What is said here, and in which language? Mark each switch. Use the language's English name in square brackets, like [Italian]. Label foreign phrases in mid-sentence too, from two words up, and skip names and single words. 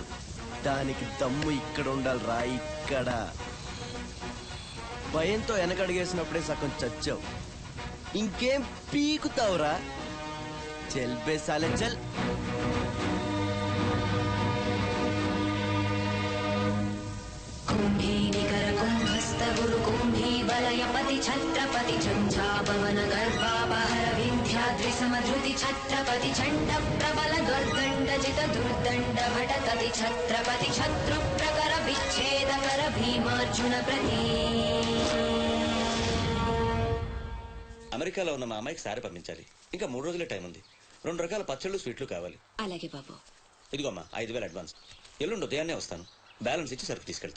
[Telugu] దానికి దమ్ము ఇక్కడ ఉండాలిరా, ఇక్కడ. భయంతో వెనకడిగేసినప్పుడే సగం చచ్చావు. ఇంకేం పీకుతావురా? [Hindi] चल बे साले चल. [Sanskrit] वलयपति छत्रपति झंझापवन गर्भापहर विंध्याद्रि समधृति छत्रपति चंड प्रबल दुर्दंडजित दुर्दंड भटकति छत्रपति शत्रु प्रकर विच्छेदकर भीमार्जुन प्रति. [Telugu] అమెరికాలో ఉన్న మా అమ్మాయికి సారి పంపించాలి. ఇంకా 3 రోజులే టైం ఉంది. 2 రకాల పచ్చళ్ళు, స్వీట్లు కావాలి. అలాగే బాబు. ఇదిగో అమ్మా 5,000 అడ్వాన్స్. ఎల్లుండి ఉదయాన్నే వస్తాను. బ్యాలెన్స్ ఇచ్చి సరుకు తీసుకెళ్తా.